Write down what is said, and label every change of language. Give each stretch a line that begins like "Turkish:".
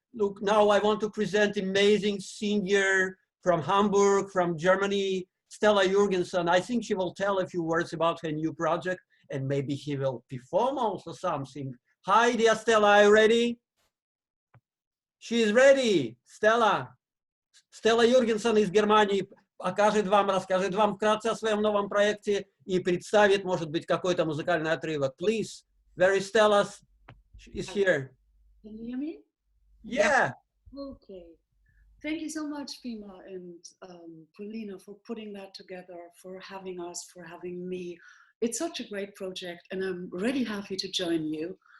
English: Look, now I want to present amazing singer from Hamburg, from Germany, Stella Juergensen. I think she will tell a few words about her new project. and maybe he will perform also something. Hi, dear Stella, are you ready? She is ready. Stella.
Russian: Stella Juergensen из Германии расскажет вам вкратце о своем новом проекте и представит, может быть, какой-то музыкальный отрывок.
English: Please, where is Stella is here. Can you hear me? Yeah. Okay. Thank you so much, Fima and Polina, for putting that together, for having us, for having me. It's such a great project, and I'm really happy to join you.